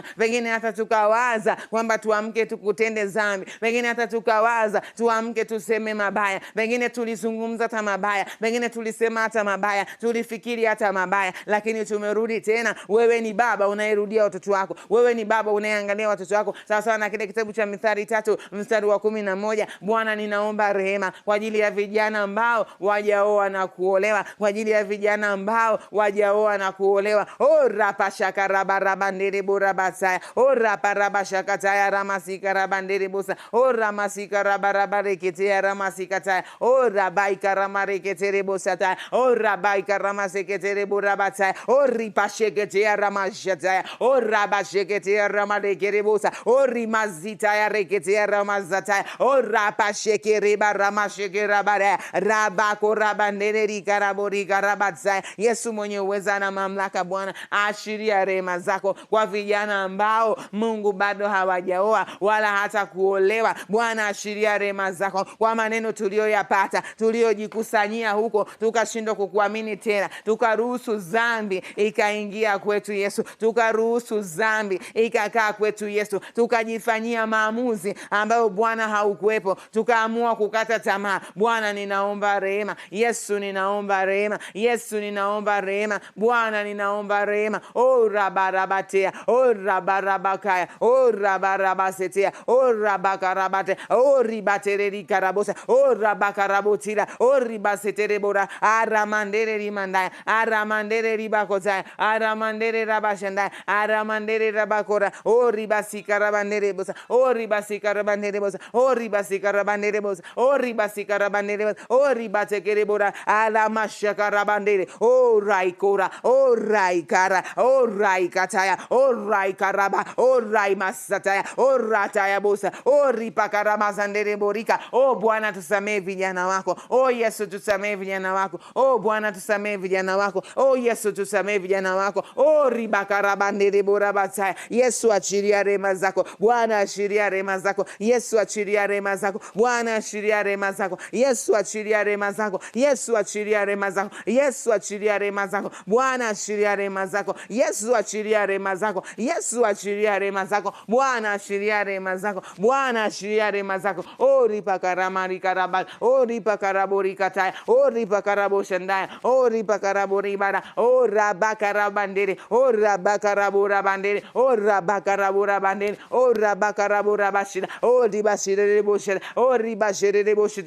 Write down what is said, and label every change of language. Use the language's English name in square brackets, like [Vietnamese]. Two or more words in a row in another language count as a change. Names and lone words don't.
[Swahili] Pengine hata tukawaza kwamba tuamke tukutende dhambi, pengine hata tukawaza tuamke tuseme mabaya, pengine tulizungumza hata mabaya, pengine tulisema hata mabaya, tulifikiri hata mabaya, lakini tumerudi tena. Wewe ni baba unayerudia watoto wako, wewe ni baba unayeangalia watoto wako sawa sawa na kile kitabu cha Mithali 3 mstari wa 11. Bwana, ninaomba rehema kwa ajili ya vijana ambao wajaoa na kuolewa, kwa ajili ya vijana ambao wajaoa na kuolewa. Ora pashaka rabarabandere borabasaya, ora parabashakataya ramasika rabandere bosa, ora masika rabarabareketea ramasikataya, ora baika ramareketere bosataya, ora baika ramaseketere borabataya, ori pasheketea ramashataya, ora basheketea ramarekere bosa, ori mazitaya reketea ramazataya, ora pashekere baramashekera bara rabako rabandere rikarabori karabatsaya. Yesu mwenye uweza na mamlaka Bwana, ashiria rehema zako kwa vijana ambao Mungu bado hawajaoa wala hata kuolewa. Bwana, ashiria rehema zako kwa maneno tuliyoyapata, tuliyojikusanyia huko tukashindwa kukuamini tena, tukaruhusu dhambi ikaingia kwetu Yesu, tukaruhusu dhambi ikakaa kwetu Yesu, tukajifanyia maamuzi ambayo Bwana haukuwepo, tukaamua kukata tamaa. Bwana, ninaomba rehema Yesu, ninaomba rehema Yesu, ninaomba rehema Bwana, ninaomba rehema. O rabarabatea, o rabarabakaya, o rabarabasetea, o rabakarabate, o ribatereri karabosa, o rabakarabotira, o ribaseterebora, aramandere rimandaya, aramandere ribakotaya, aramandere rabashandaya, aramandere rabakora, o ribasikarabandere bosa, o ribasikarabandere bosa, o ribasikarabandere bosa, o ribasikarabandere bosa, o ribatekerebora, alamashakarabandere, o raikora, o raikara, o raikataya, o raikaraba, o raimasataya, o rataya bosa, o ripakaramazandere borika. O Bwana, tusamee vijana wako. O Yesu, tusamee vijana wako. O Bwana, tusamee vijana wako. wako. Oh Yesu, tusamee vijana wako. Oh ribakarabandere borabasaya. Yesu, achilia rehema zako. Bwana, achilia rehema zako. Yesu, achilia rehema zako. Bwana, achilia rehema zako. Yesu, achilia rehema zako. Yesu, achilia rehema zako. Yesu, achilia rehema zako. Bwana, achilia rehema zako. Yesu, achilia rehema zako. Yesu, achilia rehema zako. Bwana, achilia rehema zako. Bwana, achilia rehema zako. Oh ripakarama karabal. Oh ripakaraborikataya. Oh ripakaraboshandaya. Oh ripakaraboribara. Oh rabakarabandere. Oh rabakaraborabandere. Oh rabakaraborabandere. Oh rabakaraborabashira. Oh ribashire boshira. Oh ribashire boshira.